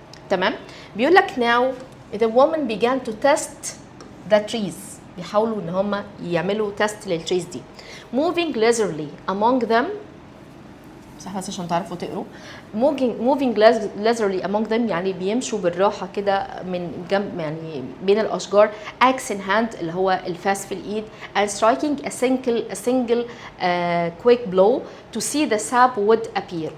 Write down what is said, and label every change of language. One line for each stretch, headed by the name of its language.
Arabic: تمام؟ بيقول لك
English: now the woman began to test the trees.
Arabic: بيحاولوا ان هم يعملوا تيست للتريز دي.
English: moving leisurely among them.
Arabic: صح، بس عشان تعرفوا تقروا.
English: moving leisurely among them
Arabic: يعني بيمشوا بالراحه كده من جنب، يعني بين الاشجار.
English: axe in hand
Arabic: اللي هو الفاس في الايد.
English: and striking a single quick blow to see the sap would appear.